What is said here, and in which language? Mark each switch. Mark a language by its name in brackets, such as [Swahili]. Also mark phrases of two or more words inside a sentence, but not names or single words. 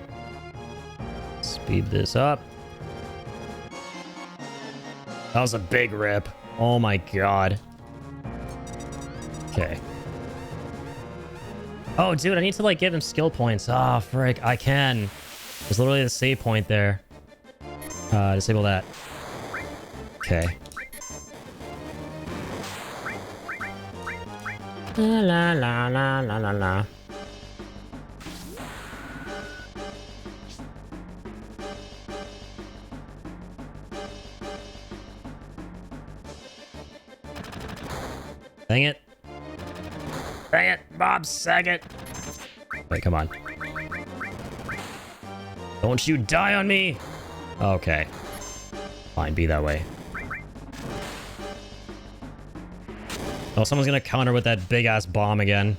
[English] Speed this up. That was a big rip. Oh my god. Okay. Oh, dude, I need to, like, give him skill points. Ah, frick. I can. There's literally a save point there. Disable that. Okay. La la la la la la la. Dang it. Dang it, Bob Saget. Wait, come on. Don't you die on me. Okay. Fine, be that way. Oh, someone's gonna counter with that big-ass bomb again.